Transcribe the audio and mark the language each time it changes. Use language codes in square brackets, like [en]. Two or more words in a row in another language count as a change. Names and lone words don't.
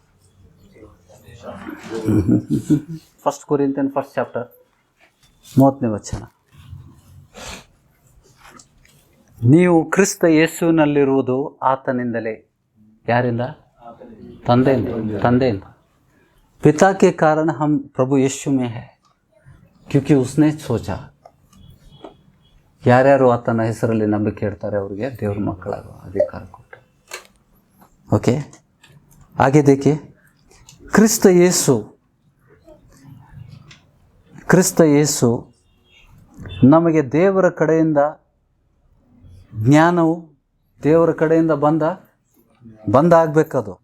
[kn] 1 ಕೊರಿಂಥಿಯನ್ 1 ಚಾಪ್ಟರ್ 30ನೇ ವಚನ. ನೀವು ಕ್ರಿಸ್ತ ಯೇಸುವಿನಲ್ಲಿರುವುದು ಆತನಿಂದಲೇ. ಯಾರಿಂದ? ತಂದೆಯಿಂದ. [hi] पिता के कारण हम प्रभु यीशु में है क्योंकि उसने सोचा. [kn] ಯಾರ್ಯಾರು ಆತನ ಹೆಸರಲ್ಲಿ ನಂಬಿಕೆ ಇಡ್ತಾರೆ ಅವರಿಗೆ ದೇವ್ರ ಮಕ್ಕಳಾಗುವ ಅಧಿಕಾರ ಕೊಟ್ಟು. ಓಕೆ, ಹಾಗೆ देखिए, ಕ್ರಿಸ್ತ ಯೇಸು ನಮಗೆ ದೇವರ ಕಡೆಯಿಂದ ಜ್ಞಾನವು, ದೇವರ ಕಡೆಯಿಂದ ಬಂದಾಗಬೇಕದು.